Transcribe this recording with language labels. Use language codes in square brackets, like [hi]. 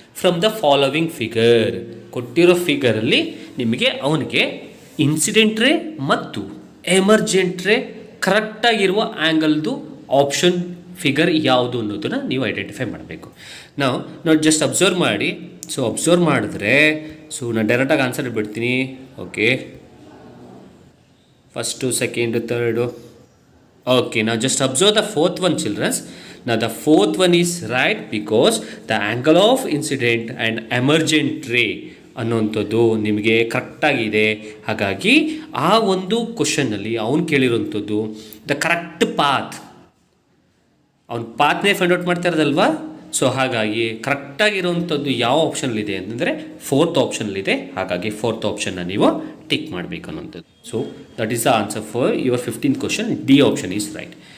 [en] From the following figure. [kn] ಕೊಟ್ಟಿರೋ ಫಿಗರಲ್ಲಿ ನಿಮಗೆ ಅವನಿಗೆ ಇನ್ಸಿಡೆಂಟ್ ರೇ ಮತ್ತು ಎಮರ್ಜೆಂಟ್ ರೇ ಕರೆಕ್ಟಾಗಿರುವ ಆ್ಯಂಗಲ್ದು ಆಪ್ಷನ್ ಫಿಗರ್ ಯಾವುದು ಅನ್ನೋದನ್ನು ನೀವು ಐಡೆಂಟಿಫೈ ಮಾಡಬೇಕು. ನಾವು ಜಸ್ಟ್ ಅಬ್ಸರ್ವ್ ಮಾಡಿ. ಸೊ ಅಬ್ಸರ್ವ್ ಮಾಡಿದ್ರೆ, ಸೊ ನಾನು ಡೈರೆಕ್ಟಾಗಿ ಆನ್ಸರ್ ಬಿಡ್ತೀನಿ. [en] Okay, first, second, third. Okay, now just observe the fourth one, children. Now the fourth one is right because the angle of incident and emergent ray [kn] ಅನ್ನೋಂಥದ್ದು ನಿಮಗೆ ಕರೆಕ್ಟಾಗಿದೆ. ಹಾಗಾಗಿ ಆ ಒಂದು ಕ್ವಶನ್ನಲ್ಲಿ ಅವನು ಕೇಳಿರೋಂಥದ್ದು ದ ಕರೆಕ್ಟ್ ಪಾತ್, ಅವ್ನ ಪಾತ್ನೇ ಫೈಂಡ್ ಔಟ್ ಮಾಡ್ತಾ ಇರೋದಲ್ವಾ. So ಹಾಗಾಗಿ ಕರೆಕ್ಟಾಗಿರೋವಂಥದ್ದು ಯಾವ ಆಪ್ಷನ್ಲಿದೆ ಅಂತಂದರೆ 4th ಆಪ್ಷನ್ಲಿದೆ. ಹಾಗಾಗಿ 4th ಆಪ್ಷನ್ನ ನೀವು ಟಿಕ್ ಮಾಡಬೇಕು ಅನ್ನೋಂಥದ್ದು. [en] So that is the answer for your 15th question. D option is right.